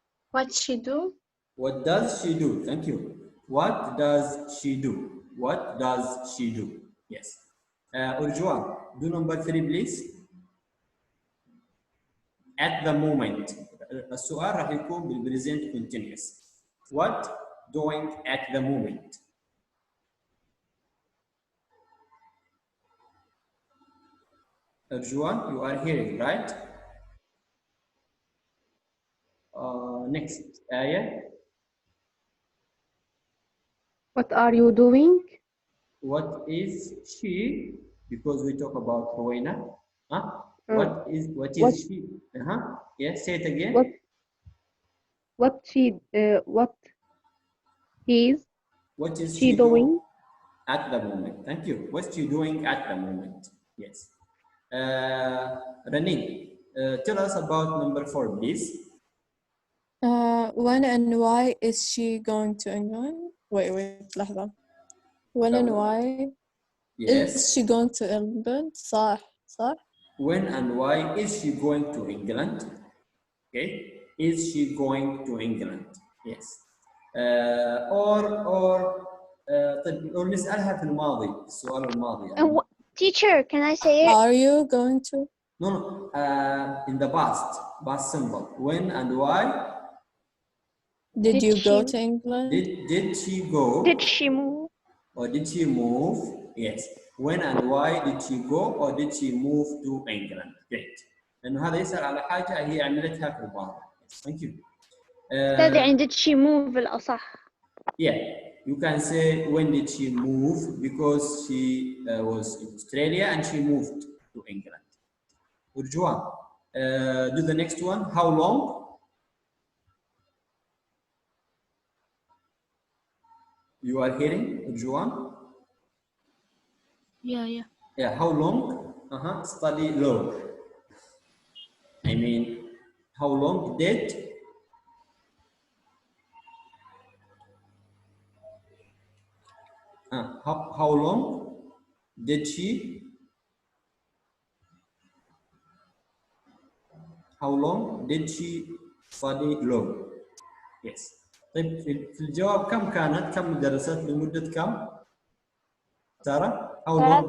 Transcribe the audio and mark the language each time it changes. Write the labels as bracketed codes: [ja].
[en] What she do? What does she do? Thank you. What does she do? What does she do? Yes. Urjuan, do number 3 please. At the moment. [ar] السؤال راح يكون بالpresent continuous. [en] What doing at the moment? Urjuan, you are hearing, right? Next, Aya. What are you doing? What is she? Because we talk about Rowena. Huh? What is she? Yes, say it again. What is What is she doing? At the moment. Thank you. What's she doing at the moment? Yes. Ranin, tell us about number 4, please. When and why is she going to England? Wait, [ar] لحظة. [en] When and why Yes. is she going to England? [ar] صح. [en] When and why is she going to England? Okay. Is she going to England? Yes. [ar] or نسألها في الماضي السؤال الماضي يعني. [en] And teacher, can I say it? Are you going to? No. In the past simple. When and why? Did you go she- to England? Did she go? Did she move? Or did she move? Yes. When and why did she go or did she move to England? Great. [ar] لأنه هذا يسأل على حاجة هي عملتها في الماضي. [en] Thank you. [ar] أستاذ يعني [en] did she move [ar] الأصح. [en] Yeah, you can say when did she move because she was in Australia and she moved to England. Urjuan, do the next one. How long? You are hearing, Urjuan? Yeah. Yeah, how long? Study law. I mean, how long did? How long did she? How long did she study law? Yes. [ar] طيب في الجواب كم درست لمدة كم؟ سارة؟ [en] How long?